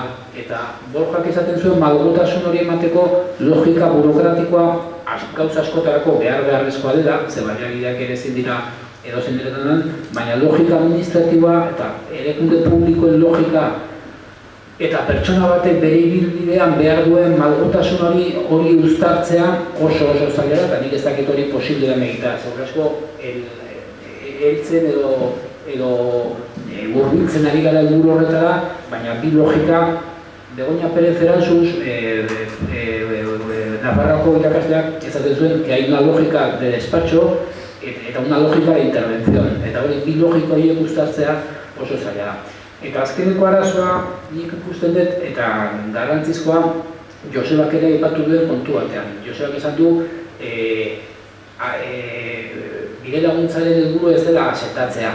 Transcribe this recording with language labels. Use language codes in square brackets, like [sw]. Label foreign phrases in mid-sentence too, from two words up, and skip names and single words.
[eu] Eta Borjak esaten zuen malgutasun hori emateko logika burokratikoa gauza askotarako beharrezkoa dela, ze baliabideak ere ezin dira edozein diretan, baina logika administratiboa eta erakunde publikoen logika eta pertsona batek bere ibilbidean behar duen malgutasun hori uztartzea oso zaila da, eta nik ez dakit hori posible den egitea. Zerra asko, heltzen edo hurbiltzen ari gara helburu horretara, baina bi logika, Begoña Pérez Eransuz, Nafarroako irakasleak esaten zuen [es] que hay una lógica de despacho [eu] eta [es] una lógica de intervención. [eu] Eta hori bi logika horiek uztartzea oso zaila da. Eta azkeneko arazoa nik ikusten dut eta garrantzizkoa Josebak ere aipatu duen kontu batean. Josebak esan du bide laguntzaren helburu ez dela sentatzea.